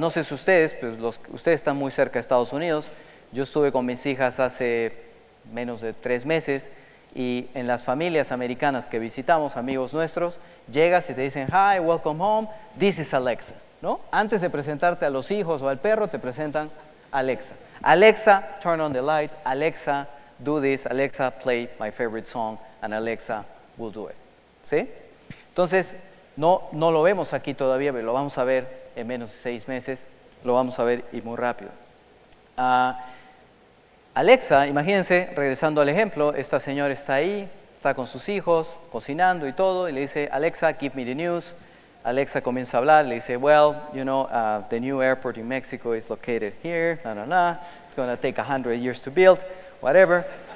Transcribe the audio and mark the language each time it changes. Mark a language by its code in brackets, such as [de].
[es] No sé si ustedes, pero ustedes están muy cerca de Estados Unidos. Yo estuve con mis hijas hace menos de 3 meses y en las familias americanas que visitamos, amigos nuestros, llegas y te dicen, [en] hi, welcome home, this is Alexa, [es] ¿no? Antes de presentarte a los hijos o al perro, te presentan Alexa. [en] Alexa, turn on the light. Alexa, do this. Alexa, play my favorite song. And Alexa, will do it. [es] ¿Sí? Entonces, no lo vemos aquí todavía, pero lo vamos a ver en menos de 6 meses. Lo vamos a ver y muy rápido. Alexa, imagínense, regresando al ejemplo, esta señora está ahí, está con sus hijos, cocinando y todo, y le dice, Alexa, [en] give me the news. [es] Alexa comienza a hablar, le dice, [en] well, you know, the new airport in Mexico is located here, it's going to take 100 years to build, whatever.